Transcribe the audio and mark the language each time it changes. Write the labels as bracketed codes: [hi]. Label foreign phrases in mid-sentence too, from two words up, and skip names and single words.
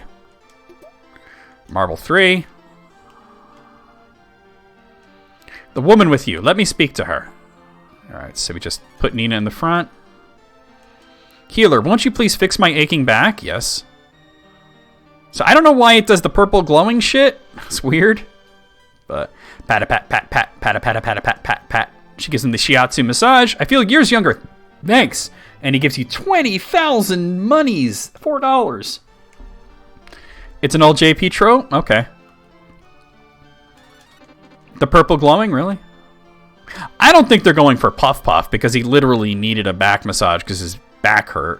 [en] Marble 3. The woman with you. Let me speak to her. Alright, so we just put Nina in the front. Healer, won't you please fix my aching back? Yes. So I don't know why it does the purple glowing shit. It's weird. But pat a pat pat pat pat a pat a pat a pat pat pat. She gives him the shiatsu massage. I feel years younger. Thanks. And he gives you 20,000 monies. $4. It's an old JP trope? Okay. The purple glowing, really? I don't think they're going for Puff Puff because he literally needed a back massage because his back hurt.